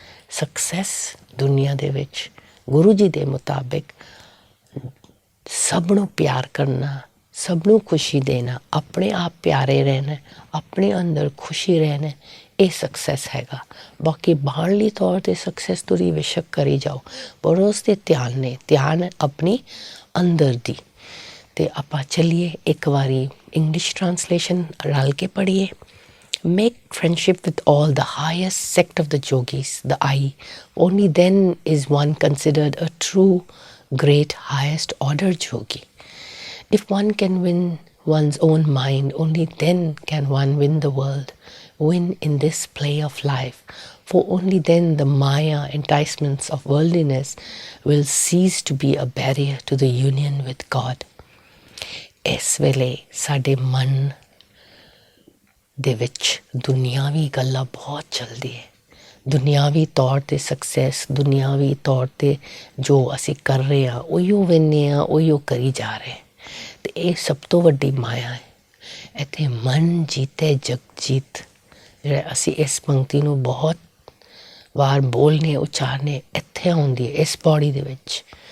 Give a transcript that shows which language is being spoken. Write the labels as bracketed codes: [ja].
[pa] Success ਦੁਨੀਆ ਦੇ ਵਿੱਚ ਗੁਰੂ ਜੀ ਦੇ ਮੁਤਾਬਿਕ ਸਭ ਨੂੰ ਪਿਆਰ ਕਰਨਾ, ਸਭ ਨੂੰ ਖੁਸ਼ੀ ਦੇਣਾ, ਆਪਣੇ ਆਪ ਪਿਆਰੇ ਰਹਿਣਾ, ਆਪਣੇ ਅੰਦਰ ਖੁਸ਼ੀ ਰਹਿਣਾ, ਇਹ ਸਕਸੈਸ ਹੈਗਾ। ਬਾਕੀ ਬਾਹਰਲੀ ਤੌਰ 'ਤੇ ਸਕਸੈਸ ਤੁਸੀਂ ਬੇਸ਼ੱਕ ਕਰੀ ਜਾਓ, ਪਰ ਉਸ 'ਤੇ ਧਿਆਨ ਆਪਣੀ ਅੰਦਰ ਦੀ। ਅਤੇ ਆਪਾਂ ਚੱਲੀਏ ਇੱਕ ਵਾਰੀ ਇੰਗਲਿਸ਼ ਟਰਾਂਸਲੇਸ਼ਨ ਰਲ ਕੇ ਪੜ੍ਹੀਏ। [en] Make friendship with all the highest sect of the yogis, the I. Only then is one considered a true, great, highest order yogi. If one can win one's own mind, only then can one win the world, win in this play of life. For only then the Maya enticements of worldliness will cease to be a barrier to the union with God. [pa] ਇਸ ਵੇਲੇ ਸਾਡੇ ਮਨ ਦੇ ਵਿੱਚ ਦੁਨਿਆਵੀ ਗੱਲਾਂ ਬਹੁਤ ਚੱਲਦੀ ਹੈ। ਦੁਨਿਆਵੀ ਤੌਰ 'ਤੇ ਸਕਸੈਸ, ਦੁਨਿਆਵੀ ਤੌਰ 'ਤੇ ਜੋ ਅਸੀਂ ਕਰ ਰਹੇ ਹਾਂ ਉਹੀਓ ਵੇਖਦੇ ਹਾਂ, ਉਹੀਓ ਕਰੀ ਜਾ ਰਹੇ। ਅਤੇ ਇਹ ਸਭ ਤੋਂ ਵੱਡੀ ਮਾਇਆ ਹੈ। ਇੱਥੇ ਮਨ ਜੀਤੇ ਜਗ ਜੀਤ, ਜਿਹੜਾ ਅਸੀਂ ਇਸ ਪੰਕਤੀ ਨੂੰ ਬਹੁਤ ਵਾਰ ਬੋਲਨੇ, ਉਚਾਰਨੇ, ਇੱਥੇ ਆਉਂਦੀ ਹੈ ਇਸ ਪੌੜੀ ਦੇ ਵਿੱਚ।